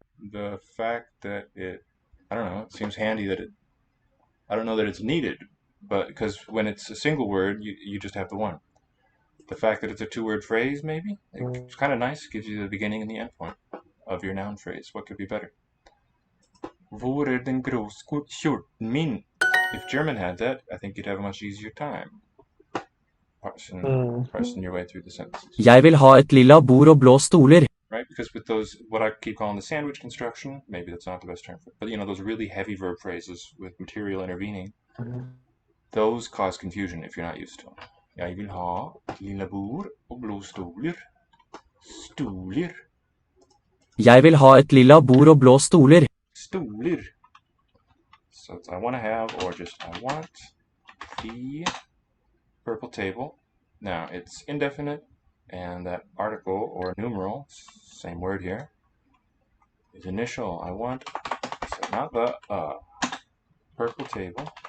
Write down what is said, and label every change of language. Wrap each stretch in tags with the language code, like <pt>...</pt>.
<en>The fact that I don't know, it seems handy that I don't know that it's needed, but because when it's a single word, you just have the one. The fact that it's a two-word phrase, maybe? It's kind of nice. It gives you the beginning and the end point of your noun phrase. What could be better?</en> <no>Hvor er den grå skjorten min?</no> <en>If German had that, I think you'd have a much easier time parsing your way through the sentences.</en> <no>Jeg vil ha et lilla bord og blå stoler.</no> <en>Right? Because with those, what I keep calling the sandwich construction, maybe that's not the best term for it, but those really heavy verb phrases with material intervening, those cause confusion if you're not used to them.</en> <no>Jeg vil ha et lilla bord og blå stoler. Stoler. Jeg vil ha et lilla bord og blå stoler. Stoler.</no> <en>So it's I want to have, or just I want the purple table. Now it's indefinite, and that article or numeral, same word here, is initial. I want, so not the purple table.</en>